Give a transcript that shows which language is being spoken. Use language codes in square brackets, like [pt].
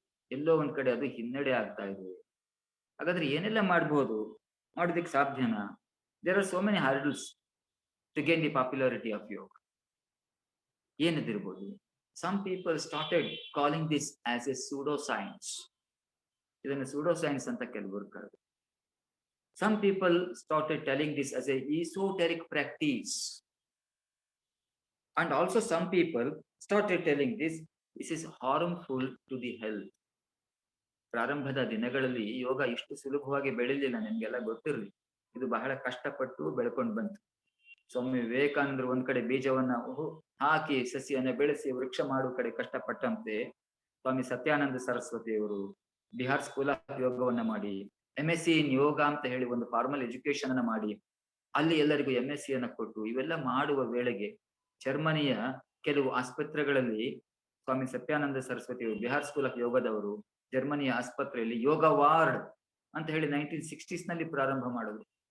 [kn] ಎಲ್ಲೋ ಒಂದ್ ಕಡೆ ಅದು ಹಿನ್ನಡೆ ಆಗ್ತಾ ಇದೆ. ಹಾಗಾದ್ರೆ ಏನೆಲ್ಲ ಮಾಡ್ಬೋದು, ಮಾಡೋದಕ್ಕೆ ಸಾಧ್ಯನಾ? [en] There are so many hurdles to gain the popularity of yoga. [kn] ಏನಿದಿರ್ಬೋದು? [en] Some people started calling this as a pseudo science. [kn] ಇದನ್ನು ಸೂಡೋ ಸೈನ್ಸ್ ಅಂತ ಕೆಲವರು ಕರೆದರು. [en] Some people started telling this as a esoteric practice. And also some people started telling this is harmful to the health. [kn] ಪ್ರಾರಂಭದ ದಿನಗಳಲ್ಲಿ ಯೋಗ ಇಷ್ಟು ಸುಲಭವಾಗಿ ಬೆಳಿಲಿಲ್ಲ, ನಿಮ್ಗೆಲ್ಲ ಗೊತ್ತಿರ್ಲಿ. ಇದು ಬಹಳ ಕಷ್ಟಪಟ್ಟು ಬೆಳ್ಕೊಂಡು ಬಂತು. ಸ್ವಾಮಿ ವಿವೇಕಾನಂದರು ಒಂದ್ ಕಡೆ ಬೀಜವನ್ನ ಹಾಕಿ ಸಸಿಯನ್ನ ಬೆಳೆಸಿ ವೃಕ್ಷ ಮಾಡುವ ಕಡೆ ಕಷ್ಟಪಟ್ಟಂತೆ, ಸ್ವಾಮಿ ಸತ್ಯಾನಂದ ಸರಸ್ವತಿಯವರು ಬಿಹಾರ್ ಸ್ಕೂಲ್ ಆಫ್ ಯೋಗವನ್ನ ಮಾಡಿ, MSc ಇನ್ ಯೋಗ ಅಂತ ಹೇಳಿ ಒಂದು ಫಾರ್ಮಲ್ ಎಜುಕೇಶನ್ ಅನ್ನ ಮಾಡಿ, ಅಲ್ಲಿ ಎಲ್ಲರಿಗೂ MSc ಅನ್ನ ಕೊಟ್ಟು ಇವೆಲ್ಲ ಮಾಡುವ ವೇಳೆಗೆ ಜರ್ಮನಿಯ ಕೆಲವು ಆಸ್ಪತ್ರೆಗಳಲ್ಲಿ ಸ್ವಾಮಿ ಸತ್ಯಾನಂದ ಸರಸ್ವತಿಯವರು ಬಿಹಾರ್ ಸ್ಕೂಲ್ ಆಫ್ ಯೋಗದವರು ಜರ್ಮನಿಯ ಆಸ್ಪತ್ರೆಯಲ್ಲಿ ಯೋಗ ವಾರ್ಡ್ ಅಂತ ಹೇಳಿ 1960s ನಲ್ಲಿ ಪ್ರಾರಂಭ ಮಾಡಿದ್ರು.